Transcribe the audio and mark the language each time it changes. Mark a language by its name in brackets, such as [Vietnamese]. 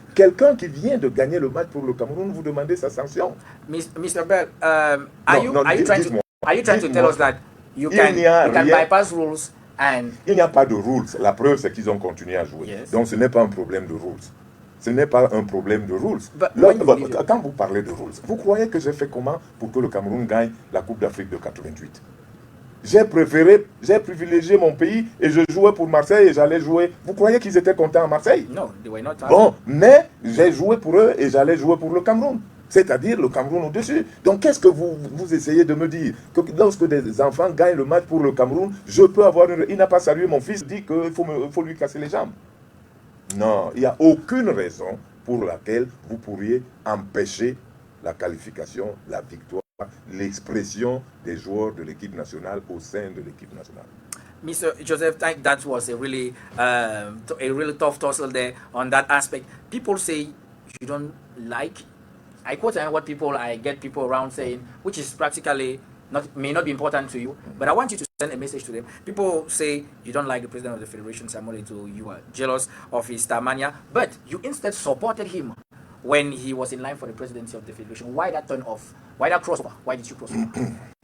[French] Quelqu'un qui vient de gagner le match pour le Cameroun, vous demandez sa sanction. [English] Mr. Bell, are you trying to tell us that you can bypass rules and... [French] Il n'y a pas de rules. La preuve, c'est qu'ils ont continué à jouer. [English] Yes. [French] Donc, ce n'est pas un problème de rules. Ce n'est pas un problème de rules. Quand vous parlez de rules, vous croyez que j'ai fait comment pour que le Cameroun gagne la Coupe d'Afrique de 88? J'ai privilégié mon pays et je jouais pour Marseille et j'allais jouer. Vous croyez qu'ils étaient contents à Marseille? [English] No, they were not. [French] Bon, mais j'ai joué pour eux et j'allais jouer pour le Cameroun. C'est-à-dire le Cameroun au-dessus. Donc qu'est-ce que vous essayez de me dire? Que lorsque des enfants gagnent le match pour le Cameroun, je peux avoir une... Il n'a pas salué mon fils, dit qu'il faut lui casser les jambes. Non, il n'y a aucune raison pour laquelle vous pourriez empêcher la qualification, la victoire, l'expression des joueurs de l'équipe nationale au sein de l'équipe nationale. [English] Mr. Joseph, I think that was a really tough tussle there on that aspect. People say you don't like. I quote I get people around saying, which is practically may not be important to you, but I want you to send a message to them. People say you don't like the president of the federation, Samuel Eto'o, you are jealous of his Starmania, but you instead supported him when he was in line for the presidency of the federation. Why that turn off? Why that crossover? Why did you cross over?